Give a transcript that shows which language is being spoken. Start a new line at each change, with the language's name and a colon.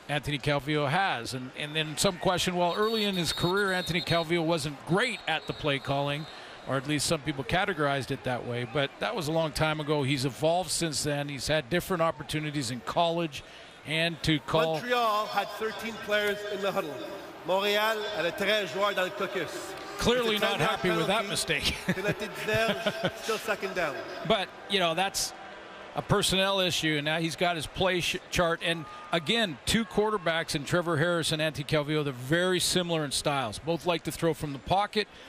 English: Anthony Calvillo has, and then some question, well, early in his career, Anthony Calvillo wasn't great at the play calling, or at least some people categorized it that way, but that was a long time ago. He's evolved since then. He's had different opportunities in college and to call. Montreal had 13 players in the huddle.
French: Montréal avait 13 joueurs dans le caucus.
English: Clearly not happy with that mistake. Still second down. But, that's a personnel issue, and now he's got his play chart. And again, 2 quarterbacks in Trevor Harris and Anthony Calvillo. They're very similar in styles. Both like to throw from the pocket.